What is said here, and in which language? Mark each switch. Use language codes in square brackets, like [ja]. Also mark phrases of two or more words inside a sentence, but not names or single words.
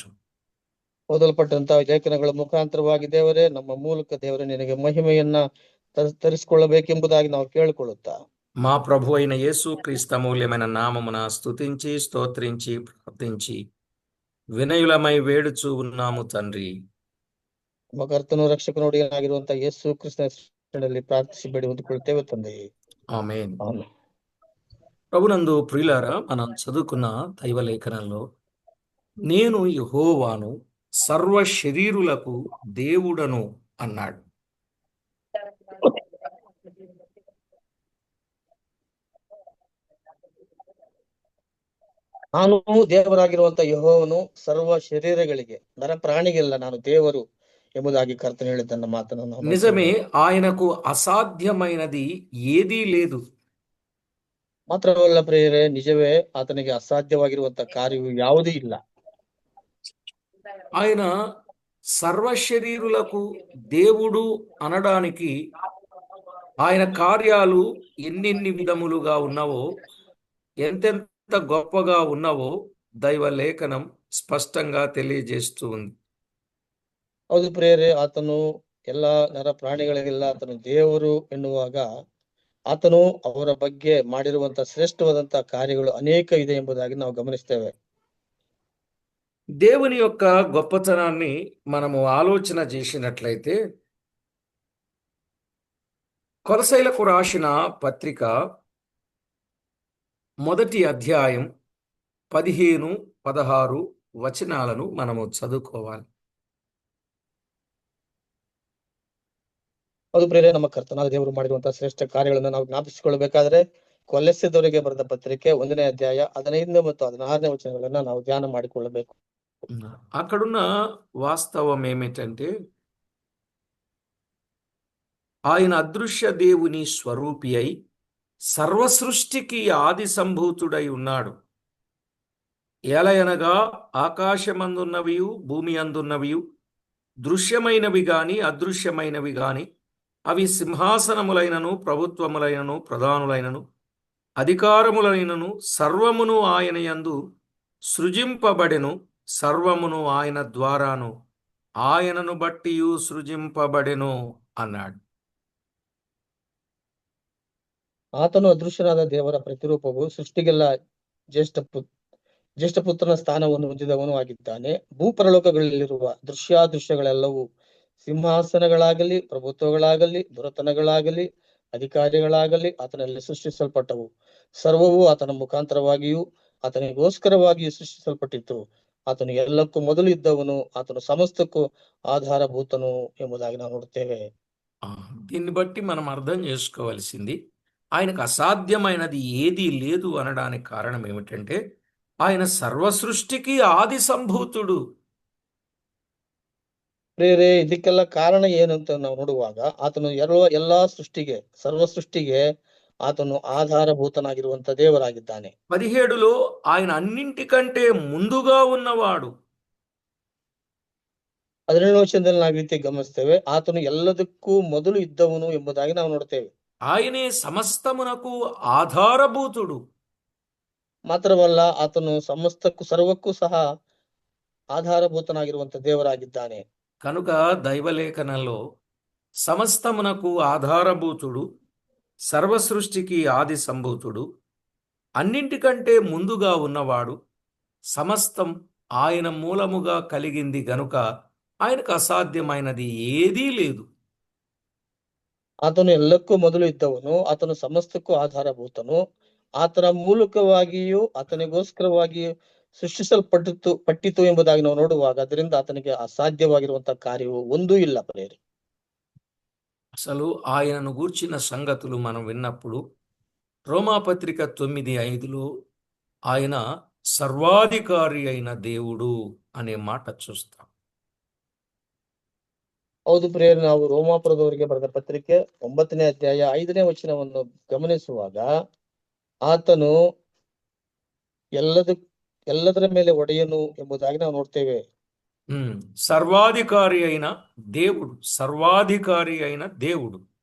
[kn] ಓದಲ್ಪಟ್ಟಂತಹ ಲೇಖನಗಳ ಮುಖಾಂತರವಾಗಿ ದೇವರೇ, ನಮ್ಮ ಮೂಲಕ ದೇವರೇ ನಿನಗೆ ಮಹಿಮೆಯನ್ನ ತರಿಸಿಕೊಳ್ಳಬೇಕೆಂಬುದಾಗಿ ನಾವು ಕೇಳಿಕೊಳ್ಳುತ್ತಾ [te] మా ప్రభు అయిన యేసు క్రీస్తు అమూల్యమైన నామమున స్తుతించి స్తోత్రించి ప్రార్థించి వినయులమై వేడుచూ ఉన్నాము తండ్రి. [kn] ನಮ್ಮ ಕರ್ತನು ರಕ್ಷಕನು ಆಗಿರುವಂತಹ ಯೇಸು ಕ್ರಿಸ್ತನ ಹೆಸರಿನಲ್ಲಿ ಪ್ರಾರ್ಥಿಸಿ ಬೇಡಿ ಹೊಂದಿಕೊಳ್ಳುತ್ತೇವೆ ತಂದೆಯೇ. [te] ఆమేన్. [kn] ಆಮೆನ್. [te] ప్రభునందు ప్రియులారా, మనం చదువుకున్న దైవలేఖనంలో నేను యెహోవాను సర్వ శరీరులకు దేవుడను అన్నాడు. [kn] ನಾನು ದೇವರಾಗಿರುವಂತ ಯೆಹೋವನು ಸರ್ವ ಶರೀರಗಳಿಗೆ ನರ ಪ್ರಾಣಿಗೆಲ್ಲ ನಾನು ದೇವರು ಎಂಬುದಾಗಿ ಕರ್ತನು ಹೇಳಿದ್ದನ್ನ ಮಾತನ್ನು ನಾವು [te] నిజమే, [kn] ನೋಡ್ತೇವೆ. [te] ఆయనకు అసాధ్యమైనది ఏదీ లేదు. [kn] ಮಾತ್ರವಲ್ಲ ಪ್ರಿಯರೇ, ನಿಜವೇ, ಆತನಿಗೆ ಅಸಾಧ್ಯವಾಗಿರುವಂತ ಕಾರ್ಯವು ಯಾವುದೂ ಇಲ್ಲ. [te] ఆయన సర్వ శరీరులకు దేవుడు అనడానికి ఆయన కార్యాలు ఎన్నెన్ని విధములుగా ఉన్నావో, ఎంతెంత గొప్పగా ఉన్నావో దైవ లేఖనం స్పష్టంగా తెలియజేస్తూ ఉంది. [kn] ಹೌದು ಪ್ರಿಯರೇ, ಆತನು ಎಲ್ಲಾ ನರ ಪ್ರಾಣಿಗಳಿಗೆಲ್ಲ ಆತನು ದೇವರು ಎನ್ನುವಾಗ ಆತನು ಅವರ ಬಗ್ಗೆ ಮಾಡಿರುವಂತ ಶ್ರೇಷ್ಠವಾದಂತ ಕಾರ್ಯಗಳು ಅನೇಕ ಇದೆ ಎಂಬುದಾಗಿ ನಾವು ಗಮನಿಸ್ತೇವೆ. [te] దేవుని యొక్క గొప్పతనాన్ని మనము ఆలోచన చేసినట్లయితే, కొలసైలకు రాసిన పత్రిక 1వ అధ్యాయం 15, 16 వచనాలను మనము చదువుకోవాలి. [kn] ಅದು ಪ್ರಿಯರೇ, ನಮ್ಮ ಕರ್ತನಾದ ದೇವರು ಮಾಡಿರುವಂತಹ ಶ್ರೇಷ್ಠ ಕಾರ್ಯಗಳನ್ನು ನಾವು ಜ್ಞಾಪಿಸಿಕೊಳ್ಳಬೇಕಾದ್ರೆ ಕೊಲೆಸೆದವರಿಗೆ ಬರೆದ ಪತ್ರಿಕೆ 1ನೇ ಅಧ್ಯಾಯ 15 ಮತ್ತು 16ನೇ ವಚನಗಳನ್ನ ನಾವು ಧ್ಯಾನ ಮಾಡಿಕೊಳ್ಳಬೇಕು. [te] అక్కడున్న వాస్తవం ఏమిటంటే, ఆయన అదృశ్య దేవుని స్వరూపి అయి సర్వసృష్టికి ఆది సంభూతుడై ఉన్నాడు. ఎలయనగా ఆకాశమందున్నవియు భూమి అందున్నవియు, దృశ్యమైనవి గాని అదృశ్యమైనవి గాని, అవి సింహాసనములైనను ప్రభుత్వములైనను ప్రధానులైనను అధికారములైనను సర్వమును ఆయన యందు సృజింపబడెను. సర్వమును ఆయన ద్వారాను ఆయనను బట్టియు సృజింపబడెను అన్నాడు. [kn] ಆತನು ಅದೃಶ್ಯನಾದ ದೇವರ ಪ್ರತಿರೂಪವು ಸೃಷ್ಟಿಗೆಲ್ಲ ಜ್ಯೇಷ್ಠ ಪುತ್ರನ ಸ್ಥಾನವನ್ನು ಹೊಂದಿದವನು ಆಗಿದ್ದಾನೆ. ಭೂಪರಲೋಕಗಳಲ್ಲಿರುವ ದೃಶ್ಯಾದೃಶ್ಯಗಳೆಲ್ಲವೂ, ಸಿಂಹಾಸನಗಳಾಗಲಿ, ಪ್ರಭುತ್ವಗಳಾಗಲಿ, ದೊರೆತನಗಳಾಗಲಿ, ಅಧಿಕಾರಿಗಳಾಗಲಿ ಆತನಲ್ಲಿ ಸೃಷ್ಟಿಸಲ್ಪಟ್ಟವು. ಸರ್ವವು ಆತನ ಮುಖಾಂತರವಾಗಿಯೂ ಆತನಿಗೋಸ್ಕರವಾಗಿಯೂ ಸೃಷ್ಟಿಸಲ್ಪಟ್ಟಿತು. ಆತನು ಎಲ್ಲಕ್ಕೂ ಮೊದಲು ಇದ್ದವನು, ಆತನು ಸಮಸ್ತಕ್ಕೂ ಆಧಾರಭೂತನು ಎಂಬುದಾಗಿ ನಾವು ನೋಡುತ್ತೇವೆ. [te] దీన్ని బట్టి మనం అర్థం చేసుకోవాల్సింది, ఆయనకు అసాధ్యమైనది ఏదీ లేదు అనడానికి కారణం ఏమిటంటే, ఆయన సర్వసృష్టికి ఆది సంభూతుడు. [kn] ಪ್ರಿಯರೇ, ಇದಕ್ಕೆಲ್ಲ ಕಾರಣ ಏನಂತ ನಾವು ನೋಡುವಾಗ ಆತನು ಎಲ್ಲಾ ಸೃಷ್ಟಿಗೆ, ಸರ್ವ ಸೃಷ್ಟಿಗೆ ಆತನು ಆಧಾರಭೂತನಾಗಿರುವಂತ ದೇವರಾಗಿದ್ದಾನೆ. [te] 17లో ఆయన అన్నింటికంటే ముందుగా ఉన్నవాడు. [kn] 17ನೇ ವಚನದಲ್ಲಿ ನಾವು ರೀತಿ ಗಮನಿಸ್ತೇವೆ, ಆತನು ಎಲ್ಲದಕ್ಕೂ ಮೊದಲು ಇದ್ದವನು ಎಂಬುದಾಗಿ ನಾವು ನೋಡ್ತೇವೆ. [te] ఆయనే సమస్తమునకు ఆధారభూతుడు. [kn] ಮಾತ್ರವಲ್ಲ, ಆತನು ಸಮಸ್ತಕ್ಕೂ ಸರ್ವಕ್ಕೂ ಸಹ ಆಧಾರಭೂತನಾಗಿರುವಂತ ದೇವರಾಗಿದ್ದಾನೆ. [te] కనుక దైవలేఖనంలో సమస్తమునకు ఆధారభూతుడు, సర్వసృష్టికి ఆది సంభూతుడు, అన్నింటికంటే ముందుగా ఉన్నవాడు, సమస్తం ఆయన మూలముగా కలిగింది గనుక ఆయనకు అసాధ్యమైనది ఏదీ లేదు. [kn] ಆತನು ಎಲ್ಲಕ್ಕೂ ಮೊದಲು ಇದ್ದವನು, ಆತನು ಸಮಸ್ತಕ್ಕೂ ಆಧಾರಭೂತನು, ಆತನ ಮೂಲಕವಾಗಿಯೂ ಆತನಿಗೋಸ್ಕರವಾಗಿಯೂ ಪಟ್ಟಿತು ಎಂಬುದಾಗಿ ನಾವು ನೋಡುವಾಗ ಅದರಿಂದ ಆತನಿಗೆ ಅಸಾಧ್ಯವಾಗಿರುವಂತಹ ಕಾರ್ಯವು ಒಂದೂ ಇಲ್ಲ ಪ್ರಿಯರೇ. [te] అసలు ఆయనను గూర్చిన సంగతులు మనం విన్నప్పుడు రోమాపత్రిక 9:5లో ఆయన సర్వాధికారి అయిన దేవుడు అనే మాట చూస్తాం. [kn] ಹೌದು ಪ್ರಿಯರೇ, ನಾವು ರೋಮಾಪುರದವರಿಗೆ ಬರೆದ ಪತ್ರಿಕೆ 9ನೇ ಅಧ್ಯಾಯ 5ನೇ ವಚನವನ್ನು ಗಮನಿಸುವಾಗ ಆತನು ಎಲ್ಲದರ ಮೇಲೆ ಒಡೆಯನು ಎಂಬುದಾಗಿ ನಾವು ನೋಡ್ತೇವೆ. [te] సర్వాధికారి అయిన దేవుడు, సర్వాధికారి అయిన దేవుడు.